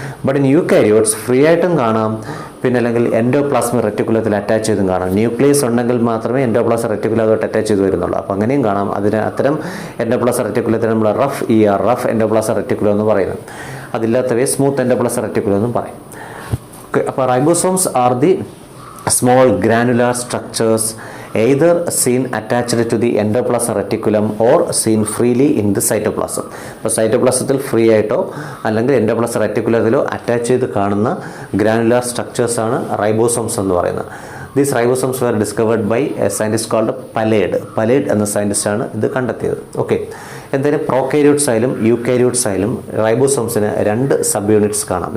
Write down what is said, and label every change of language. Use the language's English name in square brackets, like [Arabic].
[Malayalam] But in eukaryotes free ആയിട്ടും കാണാം, പിന്നെ അല്ലെങ്കിൽ എൻഡോപ്ലാസ്മിക് റെറ്റിക്കുലത്തിൽ അറ്റാച്ച് ചെയ്തും കാണാം. ന്യൂക്ലിയസ് ഉണ്ടെങ്കിൽ മാത്രമേ എൻഡോപ്ലാസ്മിക് റെറ്റിക്കുലം അതോട്ട് അറ്റാച്ച് ചെയ്ത് വരുന്നുള്ളൂ. അപ്പോൾ അങ്ങനെയും കാണാം. അത്തരം എൻഡോപ്ലാസ്മിക് റെറ്റിക്കുലത്തിന് നമ്മൾ റഫ് എൻഡോപ്ലാസ്മിക് റെറ്റിക്കുലം എന്ന് പറയുന്നത്. അതില്ലാത്തവയെ സ്മൂത്ത് എൻഡോപ്ലാസ്മിക് റെറ്റിക്കുലം എന്നും പറയും. [English] Okay, അപ്പോൾ ribosomes are the small granular structures either seen attached to the endoplasmic reticulum or seen freely in the cytoplasm. [Malayalam] അപ്പോൾ സൈറ്റോപ്ലാസത്തിൽ ഫ്രീ ആയിട്ടോ അല്ലെങ്കിൽ എൻഡോപ്ലാസ്മിക് റെറ്റിക്കുലത്തിലോ അറ്റാച്ച് ചെയ്ത് കാണുന്ന ഗ്രാനുലാർ സ്ട്രക്ചേഴ്സാണ് റൈബോസോംസ് എന്ന് പറയുന്നത്. [English] these ribosomes were discovered by a scientist called Palade [Malayalam] എന്ന സയൻറ്റിസ്റ്റാണ് ഇത് കണ്ടെത്തിയത്. ഓക്കെ, എന്തായാലും പ്രോകാരിയോട്സ് ആയാലും യൂകാരിയോട്സ് ആയാലും റൈബോസോംസിന് 2 സബ് യൂണിറ്റ്സ് കാണാം.